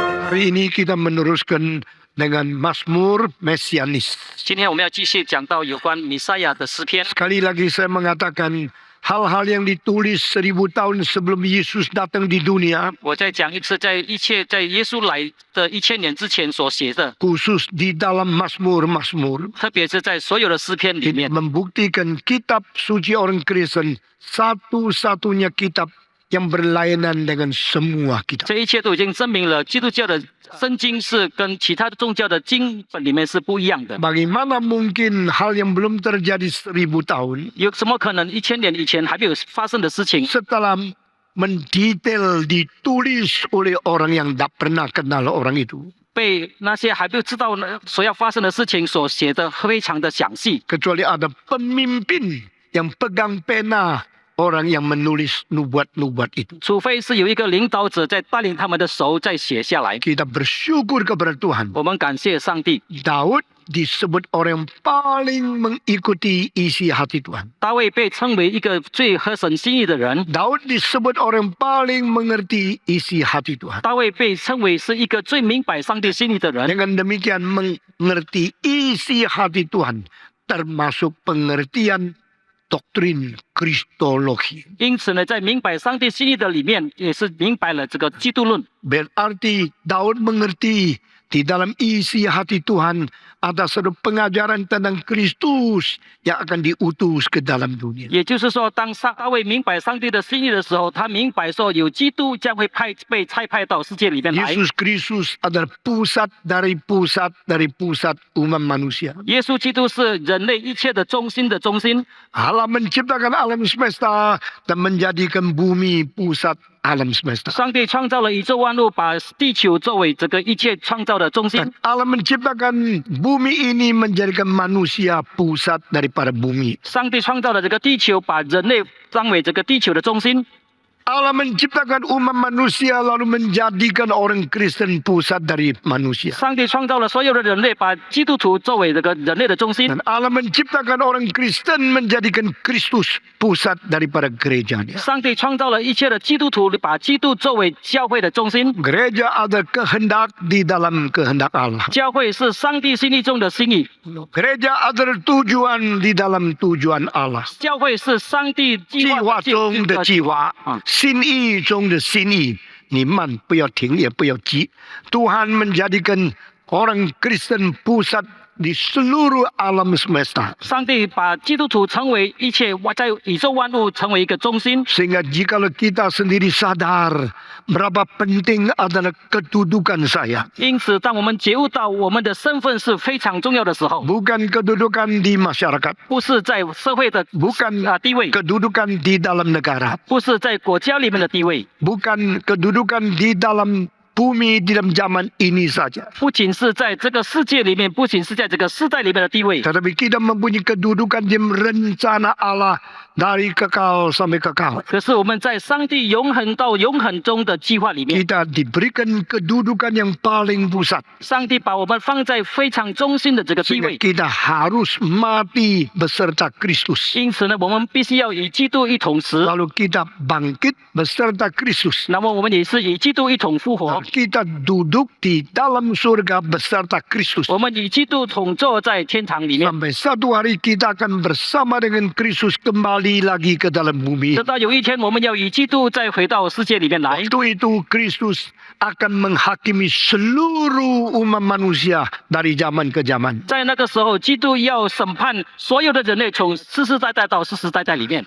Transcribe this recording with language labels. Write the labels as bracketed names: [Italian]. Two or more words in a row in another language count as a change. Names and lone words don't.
[Indonesian] Hari ini kita meneruskan dengan Mazmur Mesianis. [Chinese] 今天我们要继续讲到有关弥赛亚的诗篇。 [Indonesian] Sekali lagi saya mengatakan hal-hal yang ditulis 1000 tahun sebelum Yesus datang di dunia, [Chinese] 我再讲一次，在耶稣来的1000年之前所写的， [Indonesian] khusus di dalam Mazmur-Mazmur, [Chinese] 特别是在所有的诗篇里面， [Indonesian] membuktikan kitab suci orang Kristen satu-satunya kitab yang berlainan dengan semua kitab. [Chinese] 这一切都已经证明了基督教的圣经是跟其他的宗教的经本里面是不一样的。 [Indonesian] Bagaimana mungkin hal yang belum terjadi 1000 tahun [Chinese] 有什么可能1000年以前还没有发生的事情， [Indonesian] setelah mendetail ditulis oleh orang yang tak pernah kenal orang itu, [Chinese] 被那些还没有知道所要发生的事情所写的非常的详细。 [Indonesian] kecuali ada pemimpin yang pegang pena orang yang menulis nubuat-nubuat itu. [Chinese] 除非是有一个领导者在带领他们的手再写下来。 [Indonesian] Kita bersyukur kepada Tuhan. [Chinese] 我们感谢上帝。 [Indonesian] Daud disebut orang yang paling mengikuti isi hati Tuhan. [Chinese] 大卫被称为一个最合神心意的人， [Indonesian] Daud disebut orang yang paling mengerti isi hati Tuhan. [Chinese] 大卫被称为是一个最明白上帝心意的人。 [Indonesian] Dengan demikian mengerti isi hati Tuhan termasuk pengertian doktrin Kristologi. [Chinese] 因此呢，在明白上帝心意的里面，也是明白了这个基督论。 [Indonesian] Berarti Daud mengerti di dalam isi hati Tuhan ada satu pengajaran tentang Kristus yang akan diutus ke dalam dunia. [Chinese] 也就是说，当大卫明白上帝的心意的时候，他明白说有基督将会被差派到世界里面来。 [Indonesian] Yesus Kristus adalah pusat pusat umat manusia. [Chinese] 耶稣基督是人类一切的中心的中心。 [Indonesian] Allah menciptakan alam semesta dan menjadikan bumi pusat alam semesta. [Chinese] 上帝创造了宇宙万物，把地球作为这个一切创造的中心。 [Indonesian] Dan Allah menciptakan bumi ini menjadikan manusia pusat daripada bumi. [Chinese] 上帝创造了这个地球，把人类当为这个地球的中心。 [Indonesian] Allah menciptakan umat manusia lalu menjadikan orang Kristen pusat dari manusia. [Chinese] 上帝创造了所有的人类，把基督徒作为这个人类的中心。 [Indonesian] Dan Allah menciptakan orang Kristen menjadikan Kristus pusat daripada gerejanya. [Chinese] 上帝创造了一切的基督徒，把基督作为教会的中心。 [Indonesian] Gereja ada kehendak di dalam kehendak Allah. [Chinese] 教会是上帝心意中的心意， [Indonesian] Gereja ada tujuan di dalam tujuan Allah. [Chinese] 教会是上帝计计划划中的计划啊，心意中的心意，你慢不要停，也不要急。 [Indonesian] Tuhan menjadikan orang Kristen pusat di seluruh alam semesta. [Chinese] 上帝把基督徒成为一切在宇宙万物成为一个中心。 [Indonesian] Sehingga jikalau kita sendiri sadar berapa penting adalah kedudukan saya. [Chinese] 因此，当我们觉悟到我们的身份是非常重要的时候， [Indonesian] Bukan kedudukan di masyarakat. [Chinese] 不是在社会的 [Indonesian] Bukan [Chinese] 地位， [Indonesian] kedudukan di dalam negara. [Chinese] 不是在国家里面的地位， [Indonesian] Bukan kedudukan di dalam bumi di dalam zaman ini saja. [Chinese] 不仅是在这个世界里面，不仅是在这个世代里面的地位， [Indonesian] Tetapi kita mempunyai kedudukan di rencana Allah dari kekal sampai kekal. [Chinese] 可是我们在上帝永恒到永恒中的计划里面， [Indonesian] Kita diberikan kedudukan yang paling pusat. [Chinese] 上帝把我们放在非常中心的这个地 [Indonesian] Sehingga [Chinese] 位。 [Indonesian] kita harus mati beserta Kristus. [Chinese] 因此呢，我们必须要与基督一同死， [Indonesian] Lalu kita bangkit beserta Kristus. [Chinese] 那么我们也是与基督一同复活 [Indonesian] Dan，kita duduk di dalam surga beserta Kristus. [Chinese] 我们与基督同坐在天堂里面。 [Indonesian] Sampai satu hari kita akan bersama dengan Kristus kembali lagi ke dalam bumi. [Chinese] 直到有一天，我们要与基督再回到世界里面来。 [Indonesian] Waktu itu Kristus akan menghakimi seluruh umat manusia dari zaman ke zaman. [Chinese] 在那个时候，基督要审判所有的人类，从世世代代到世世代代里面。